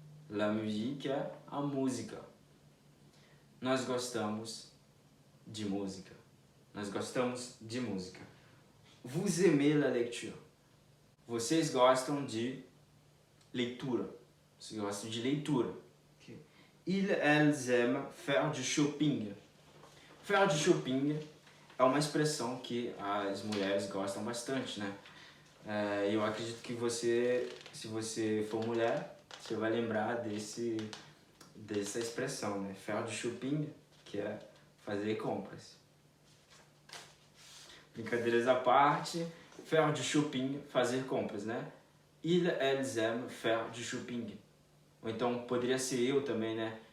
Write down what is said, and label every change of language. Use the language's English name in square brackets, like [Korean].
[Portuguese] La musique é a música. Nós gostamos de música. Nós gostamos de música. [French] Vous aimez la lecture. [Portuguese] Vocês gostam de leitura. Vocês gostam de leitura. Okay. [French] Ils, elles aiment faire du shopping. [Portuguese] Faire du shopping é uma expressão que as mulheres gostam bastante, né? Eu acredito que você, se você for mulher, você vai lembrar dessa expressão, né? Faire du shopping, que é fazer compras. Brincadeiras à parte, faire du shopping, fazer compras, né? [French] Ils, elles aiment faire du shopping. [Portuguese] Ou então poderia ser eu também, né?